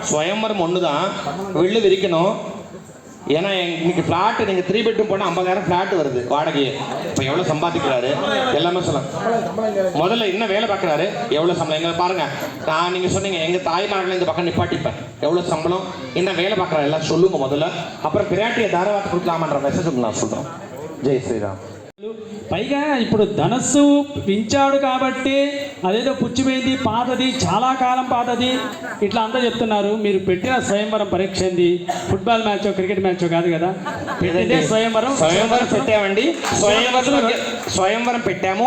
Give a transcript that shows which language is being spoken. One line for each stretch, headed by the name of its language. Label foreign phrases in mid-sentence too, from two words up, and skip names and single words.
Tamil: சுயம்பரம் ஒன்று தான், வில்லு விரிக்கணும். ஏன்னா இன்னைக்கு ஃப்ளாட்டு நீங்கள் 3 பெட்ரூம் போனால் 50,000 ஃப்ளாட் வருது வாடகையே. இப்போ எவ்வளோ சம்பாதிக்கிறாரு எல்லாமே சொல்லலாம். முதல்ல என்ன வேலை பார்க்குறாரு, எவ்வளோ சம்பளம் எங்களை பாருங்கள். நான் நீங்கள் சொன்னீங்க எங்கள் தாய்மார்களை இந்த பக்கம் நிப்பாட்டிப்பேன், எவ்வளோ சம்பளம், என்ன வேலை பார்க்குறாரு எல்லாம் சொல்லுங்கள் முதல்ல. அப்புறம் பிராட்டியை தாரவாத்து கொடுக்கலாமான்ற மெசேஜ் நான் சொல்கிறோம். ஜெய் ஸ்ரீராம்.
Telugu: పైగా ఇప్పుడు ధనస్సు పెంచాడు కాబట్టి అదేదో పుచ్చిపోయింది, పాతది, చాలా కాలం పాతది ఇట్లా అంతా చెప్తున్నారు. మీరు పెట్టిన స్వయంవరం పరీక్ష ఏంది?
English: football match, cricket match
Telugu: కాదు కదా. పెట్టిందే స్వయంవరం. స్వయంవరం పెట్టామండి, స్వయంవరం పెట్టాము.